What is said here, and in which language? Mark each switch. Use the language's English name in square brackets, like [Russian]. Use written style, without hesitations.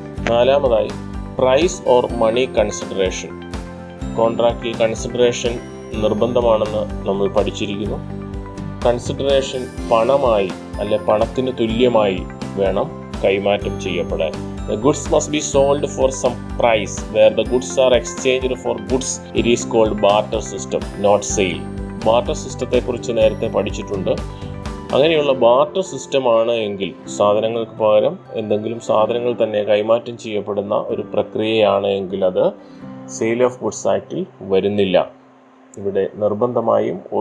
[Malayalam] 4. Price or money consideration. കോൺട്രാക്റ്റിൽ consideration നിർബന്ധമാണെന്ന് നമ്മൾ പഠിച്ചിരിക്കുന്നു. Consideration പണമായി അല്ലെ പണത്തിന് തുല്യമായി വേണം കൈമാറ്റം ചെയ്യപ്പെടാൻ. [English] The goods must be sold for some price. Where the goods are exchanged for goods, it is called barter system, not sale. [Malayalam] Barter സിസ്റ്റത്തെ കുറിച്ച് നേരത്തെ പഠിച്ചിട്ടുണ്ട്. അങ്ങനെയുള്ള ബാർട്ടർ സിസ്റ്റമാണ് എങ്കിൽ സാധനങ്ങൾക്ക് പകരം എന്തെങ്കിലും സാധനങ്ങൾ തന്നെ കൈമാറ്റം ചെയ്യപ്പെടുന്ന ഒരു പ്രക്രിയയാണ് എങ്കിൽ അത് സെയിൽ ഓഫ് ഗുഡ്സ് ആക്റ്റിൽ വരുന്നില്ല. ഇവിടെ നിർബന്ധമായും